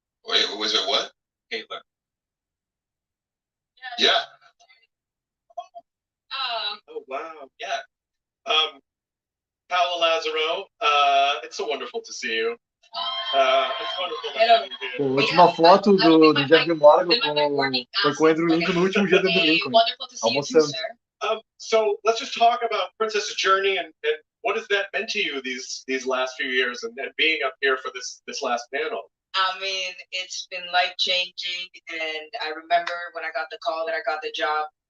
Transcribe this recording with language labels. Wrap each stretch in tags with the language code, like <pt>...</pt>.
<en>wait, was it what? Caitlin. Yeah. Oh, wow. Yeah. Paolo Lazaro, it's so wonderful to see you. It's wonderful to have you here.</en> <pt>Pô, a última foto do Jeff D. Morgan foi com o Andrew Lincoln no último dia do Andrew Lincoln.</pt> <en>Wonderful to see you too,</en> <pt>Almoçando.</pt> <en>sir. So let's just talk about Princess's journey and what has that meant to you these last few years and being up here for this last panel. I mean, it's been life-changing, and I remember when I got the call that I got the job.</en>